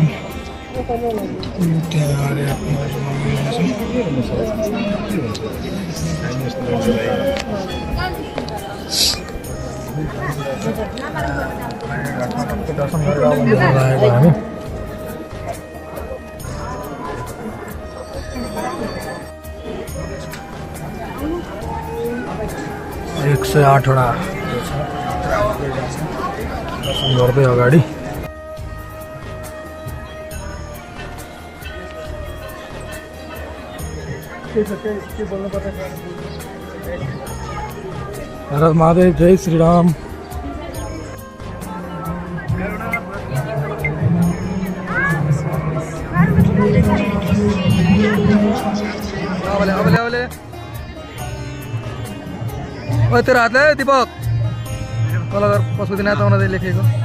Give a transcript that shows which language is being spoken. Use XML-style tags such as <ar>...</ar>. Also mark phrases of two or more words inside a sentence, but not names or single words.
<ne>त्यहाँ दर्शन गरेर आएको हामी। 108 वटा दर्शन गर्दै अगाडि हर हर महादेव, जय श्री राम। तेरो हातले दीपक कलाकार पशुपतिनाथ आउन लेखेको</ne>